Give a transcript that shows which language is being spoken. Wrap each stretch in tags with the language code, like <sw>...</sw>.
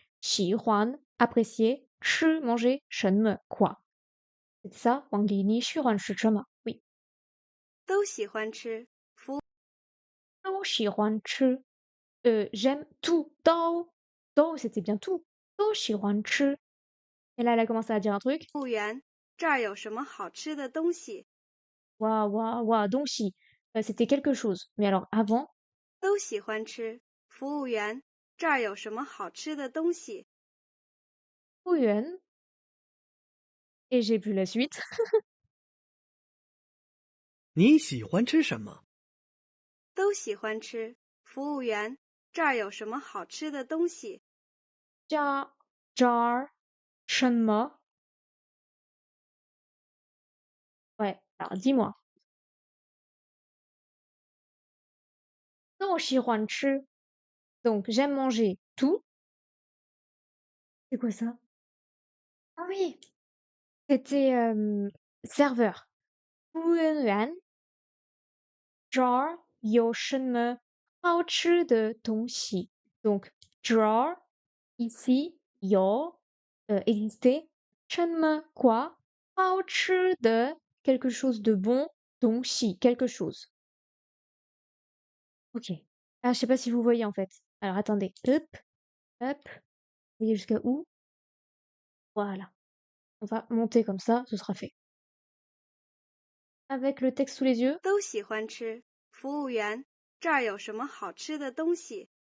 <fr>喜欢 apprécier 吃 manger 什么 quoi? C'est ça, Wang Li,</fr> <zh>你喜欢吃什么</zh> <fr>Oui.</fr> <zh>都喜欢吃。都喜欢吃</zh> <fr>j'aime tout. 都 c'était bien tout.</fr> <zh>都喜欢吃</zh> <fr>Et là, elle a commencé à dire un truc.</fr> <zh>服务员，这儿有什么好吃的东西？</zh> <fr>Ouah, donc si. C'était quelque chose. Mais alors, avant,</fr> <zh>都喜欢吃。服务员，这儿有什么好吃的东西？</zh> <fr>Yuan. Et j'ai vu la suite.</fr> <zh>你喜欢吃什么？都喜欢吃。服务员，这儿有什么好吃的东西？</zh> <fr>Jar, jar, 什么 Ouais, alors dis-moi.</fr> <zh>都喜欢吃</zh> <fr>Donc, j'aime manger tout. C'est quoi ça? Ah oui, c'était serveur.</fr> <zh>服务员 jar 有什么好吃的东西</zh> <fr>Donc, jar ici 有 exister 什么 quoi 好吃的 quelque chose de bon 东西 quelque chose. Ok. Ah, je sais pas si vous voyez en fait. Alors attendez. Hop, hop. Vous voyez jusqu'à où? Voilà. On va monter comme ça, ce sera fait. Avec le texte sous les yeux.</fr> <zh>都喜欢吃。服务员，这儿有什么好吃的东西？</zh>